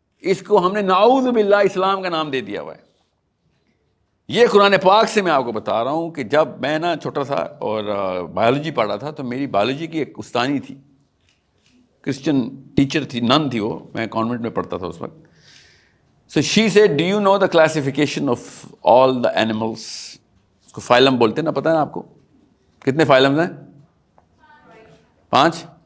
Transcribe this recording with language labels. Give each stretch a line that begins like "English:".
Urdu: اس کو ہم نے نعوذ باللہ اسلام کا نام دے دیا ہوا ہے. یہ قرآن پاک سے میں آپ کو بتا رہا ہوں کہ جب میں نا چھوٹا تھا اور بایولوجی پڑھا تھا تو میری بایولوجی کی ایک استانی تھی, کرسچن ٹیچر تھی, نن تھی وہ, میں کانوینٹ میں پڑھتا تھا اس وقت.
English: So she said, do you know the classification of all the animals?
Urdu: اس کو فائلم بولتے ہیں نا, پتہ ہے نا آپ کو کتنے فائلمز ہیں؟ 5.